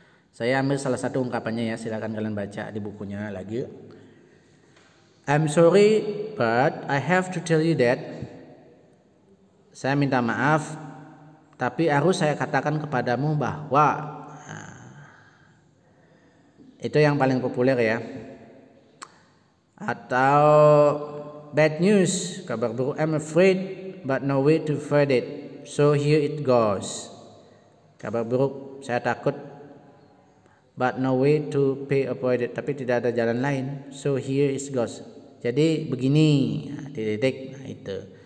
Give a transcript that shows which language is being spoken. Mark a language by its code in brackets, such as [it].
[id] Saya ambil salah satu ungkapannya ya, silakan kalian baca di bukunya lagi. [en] I'm sorry but I have to tell you that. [id] Saya minta maaf tapi harus saya katakan kepadamu bahwa. Itu yang paling populer ya. Atau bad news, kabar buruk. [en] I'm afraid but no way to avoid it. So here it goes. [id] Kabar buruk, saya takut, [en] but no way to avoid it, [id] tapi tidak ada jalan lain. [en] So here it goes. [id] Jadi begini, titik, itu.